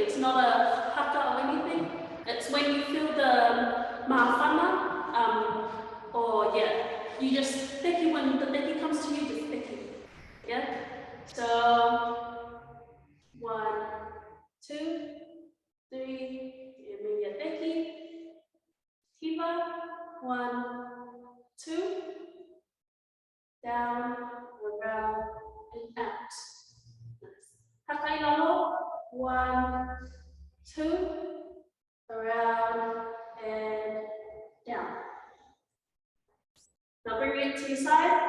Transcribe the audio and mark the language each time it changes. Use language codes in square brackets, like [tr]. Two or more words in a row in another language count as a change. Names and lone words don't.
[en] It's not a haka or anything. It's when you feel the mahawhana, or yeah, you just teki when the teki comes to you, just teki. Yeah. So 1, 2, 3, and maybe a teki. Hiva, 1, 2, down, around, and out. [to] Haka ilalo, [en] 1, 2, around, and down. Now bring it to your side.